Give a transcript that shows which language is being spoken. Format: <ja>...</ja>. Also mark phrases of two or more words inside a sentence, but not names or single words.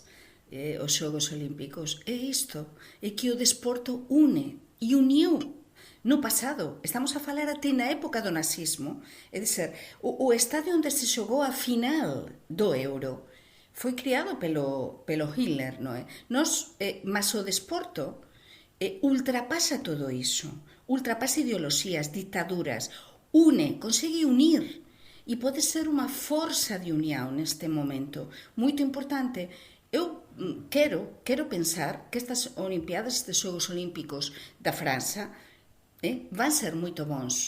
<gl>Os Xogos Olímpicos é isto, é que o desporto une e uniu no passado. Estamos a falar até na época do nazismo, é dizer, o estádio onde se xogou a final do Euro foi criado pelo Hitler, non é? Mas o desporto ultrapasa todo iso, ultrapasa ideoloxías, dictaduras, consegue unir e pode ser unha forza de unión neste momento moito importante. Eu quero pensar que estas Olimpiadas, estes Xogos Olímpicos da França, van ser moito bons.</gl>